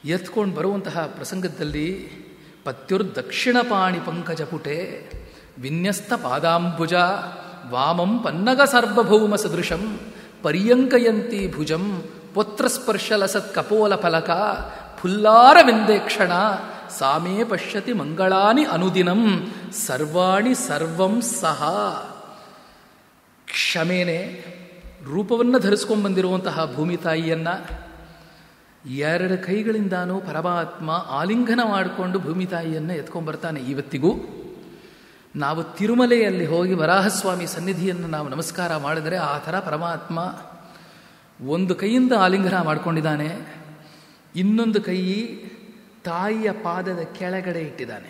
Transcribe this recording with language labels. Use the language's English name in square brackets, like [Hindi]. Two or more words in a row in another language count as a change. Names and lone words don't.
[Kannada] ಎತ್ಕೊಂಡು ಬರುವಂತಹ ಪ್ರಸಂಗದಲ್ಲಿ [Sanskrit] ಪತ್ಯುರ್ದಕ್ಷಿಣ ಪಾಣಿ ಪಂಕಜ ಪುಟೆ ವಿನ್ಯಸ್ತ ಪಾದಾಂಬುಜ ವಾಮಂ ಪನ್ನಗ ಸಾರ್ವಭೌಮ ಸದೃಶಂ ಪರ್ಯಂಕಯಂತಿ ಭುಜಂ ಪುತ್ರಸ್ಪರ್ಶಲಸತ್ ಕಪೋಲ ಫಲಕ ಫುಲ್ಲಾರವಿಂದೇಕ್ಷಣ ಸಾಮೇ ಪಶ್ಯತಿ ಮಂಗಳಾನಿ ಅನುದಿನಂ ಸರ್ವಾಣಿ ಸರ್ವಂ ಸಹ. [Kannada] ಕ್ಷಮೇನೆ ರೂಪವನ್ನು ಧರಿಸ್ಕೊಂಡ್ಬಂದಿರುವಂತಹ ಭೂಮಿ ತಾಯಿಯನ್ನು ಎರಡು ಕೈಗಳಿಂದಾನೂ ಪರಮಾತ್ಮ ಆಲಿಂಗನ ಮಾಡಿಕೊಂಡು ಭೂಮಿ ತಾಯಿಯನ್ನು ಎತ್ಕೊಂಡ್ಬರ್ತಾನೆ. ಇವತ್ತಿಗೂ ನಾವು ತಿರುಮಲೆಯಲ್ಲಿ ಹೋಗಿ ವರಾಹಸ್ವಾಮಿ ಸನ್ನಿಧಿಯನ್ನು ನಾವು ನಮಸ್ಕಾರ ಮಾಡಿದರೆ ಆ ಥರ ಪರಮಾತ್ಮ ಒಂದು ಕೈಯಿಂದ ಆಲಿಂಗನ ಮಾಡಿಕೊಂಡಿದ್ದಾನೆ, ಇನ್ನೊಂದು ಕೈ ತಾಯಿಯ ಪಾದದ ಕೆಳಗಡೆ ಇಟ್ಟಿದ್ದಾನೆ.